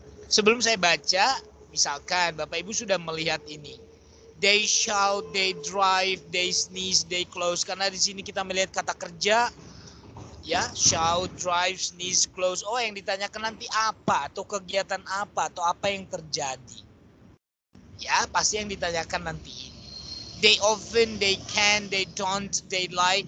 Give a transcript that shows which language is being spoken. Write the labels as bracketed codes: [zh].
[id] Sebelum saya baca, misalkan Bapak Ibu sudah melihat ini. [en] They shout, they drive, they sneeze, they close. [id] Karena di sini kita melihat kata kerja. Ya, [en] shout, drive, sneeze, close. [id] Oh, yang ditanyakan nanti apa atau kegiatan apa atau apa yang terjadi. Ya, pasti yang ditanyakan nanti ini. [en] They often, they can, they don't, they like.